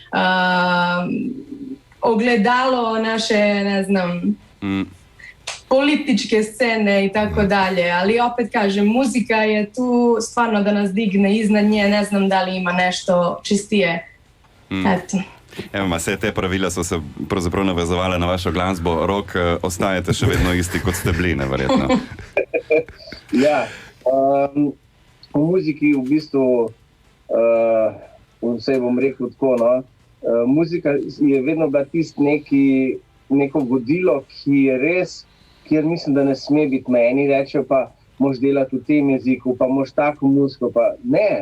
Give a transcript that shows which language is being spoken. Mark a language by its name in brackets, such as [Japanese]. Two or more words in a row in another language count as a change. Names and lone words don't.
[Serbian] ogledalo naše, ne znam, političke scene i tako dalje, ali opet kažem, muzika je tu stvarno da nas digne iznad nje, ne znam da li ima nešto čistije. Eto. [Slovenian] Evo, vse te pravila so se pravzaprav navezovale na vašo glasbo. Rok, ostajate še vedno isti, kot ste bili, neverjetno. Ja, v muziki v bistvu, vse bom rekel tako, muzika je vedno bila neko vodilo, ki je res, kjer mislim, da ne sme biti meni, rečejo pa, moš delati v tem jeziku, pa moš tako muziko, pa ne.